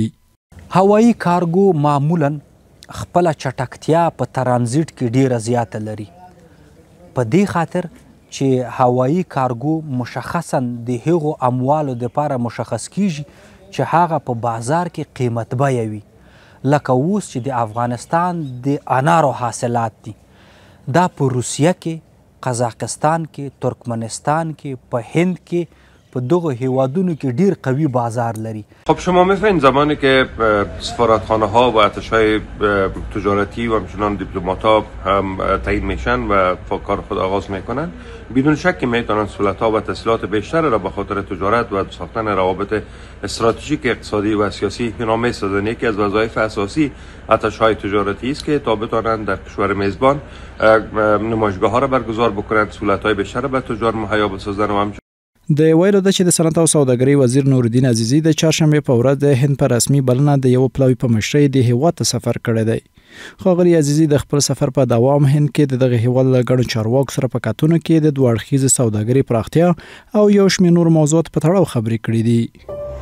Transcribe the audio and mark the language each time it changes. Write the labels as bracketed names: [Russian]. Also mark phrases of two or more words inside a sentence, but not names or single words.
[Pashto] هوایي کارګو معمولا خپله چټکتیا په ترانزیت کې ډیره زیاته لري، په دې خاطر چې هوایي کارګو مشخصا د هغو اموالو دپاره مشخص کیږي چې هغه په بازار کې قیمت بیه وي. لکه اوس چې د افغانستان د انارو حاصلات دي، دا په روسیه کې، قزاقستان کې، ترکمنستان کې، په هند کې، په دغه هیوادونو کې ډیر قوی بازار لري. [Persian] خب شما می‌فهمید زمانی که سفارتخانه ها و ارتش‌های تجارتی و همچنان دیپلمات‌ها هم تعیین میشن و کار خود آغاز میکنن، بدون شک میتونن سهولت‌ها و تسهیلات بیشتر را به خاطر تجارت و ساختن روابط استراتژیک اقتصادی و سیاسی پیدا می‌سازند. یکی از وظایف اساسی ارتش‌های تجارتی است که تا بتوانند در کشور میزبان نمایشگاه‌ها را برگزار بکنند، سهولت‌های بیشتر را به تجار مهیا بسازند و همچنین [Pashto] د ویلو ده چې د صنعت او سوداګرۍ وزیر نورالدین عزیزی د چهارشنبې په ورځ د هند په رسمي بلنه د یو پلاوي په مشرۍ د هیواد ته سفر کړی دی. ښاغلي عزیزی د خپل سفر په دوام هند کې د دغه هیواد له ګڼو چارواکو سره په کتونو کې د دوه اړخیزې سوداګرۍ پراختیا او یو شمېر نور موضوعات په تړاو خبرې کړې دي.